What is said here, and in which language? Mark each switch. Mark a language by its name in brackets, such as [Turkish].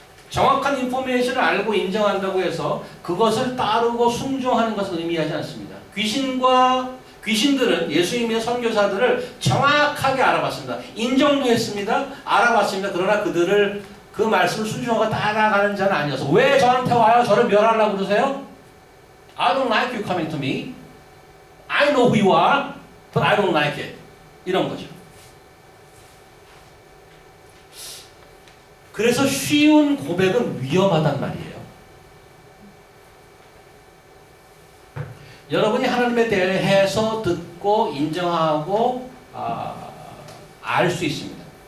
[Korean] 정확한 인포메이션을 알고 인정한다고 해서 그것을 따르고 순종하는 것을 의미하지 않습니다. 귀신들은 예수님의 선교사들을 정확하게 알아봤습니다. 인정도 했습니다. 알아봤습니다. 그러나 그들을 그 말씀을 순종하고 따라가는 자는 아니어서 왜 저한테 와요? 저를 멸하려고 그러세요? [English] I don't like you coming to me. I know who you are, but I don't like it. [Korean] 이런 거죠. 그래서 쉬운 고백은 위험하단 말이에요. 여러분이 하나님에 대해서 듣고 인정하고 알 수 있습니다.